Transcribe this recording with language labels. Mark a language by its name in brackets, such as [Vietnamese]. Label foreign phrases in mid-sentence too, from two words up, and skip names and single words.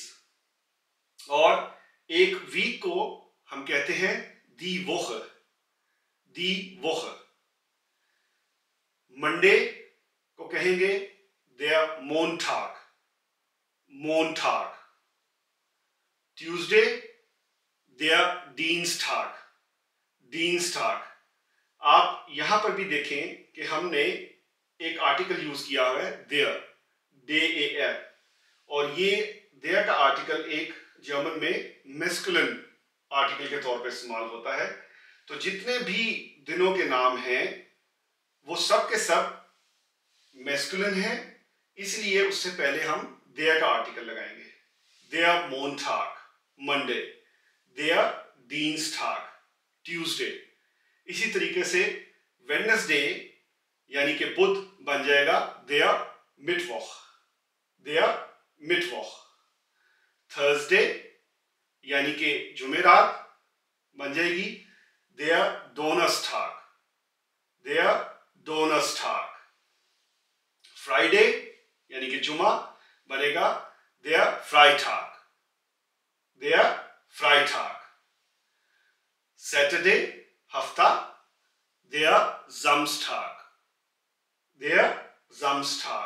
[Hindi] और एक वीक को हम कहते हैं [German] die Woche, die Woche. [Hindi] मंडे को कहेंगे [German] der Montag, Montag. ट्यूसडे der dienstag, dienstag। [Hindi] आप यहां पर भी देखें कि हमने एक आर्टिकल यूज किया हुआ है [German] der, der। [Hindi] और ये der का आर्टिकल एक जर्मन में मैस्कुलिन आर्टिकल के तौर पर इस्तेमाल होता है। तो जितने भी दिनों के नाम हैं वो सब के सब मैस्कुलिन है, इसलिए उससे पहले हम der का आर्टिकल लगाएंगे। [German] der Montag मंडे, der dienstag ट्यूसडे। [Hindi] इसी तरीके से वेडनेसडे यानी कि बुध बन जाएगा [German] der Mittwoch, der Mittwoch. [Hindi] थर्सडे यानी कि जुमेरात बन जाएगी [German] der donnerstag, der donnerstag। [Hindi] फ्राइडे यानी कि जुमा बनेगा [German] der Freitag, der Freitag। सैटरडे हफ्ता der Samstag, der Samstag।